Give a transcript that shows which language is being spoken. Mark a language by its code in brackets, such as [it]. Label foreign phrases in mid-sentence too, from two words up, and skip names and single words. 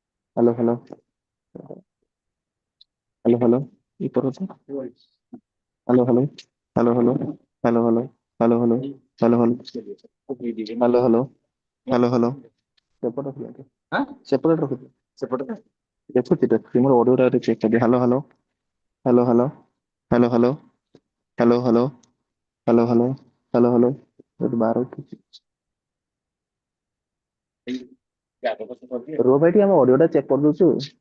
[en] Hello, hello, hello, hello. Ipor hoto. Hello, hello, hello, hello, hello, hello, hello, hello, hello, hello, hello, hello, hello, hello. [or] ସେପଟ ରଖିଲେ ସେପଟେ ରଖିଲେ ସେପଟେ ଦେଖୁଛି ଦେଖୁଛି ମୋର ଅଡିଓ ଟା ଚେକ୍ କରିଦିଏ [en] hello hello hello hello hello hello hello hello hello hello hello hello [or] ଏଠି ବାର ଉଠୁଛି ରୁହ ଭାଇ ଟିକେ ଆମ ଅଡିଓ ଟା ଚେକ୍ କରିଦଉଛୁ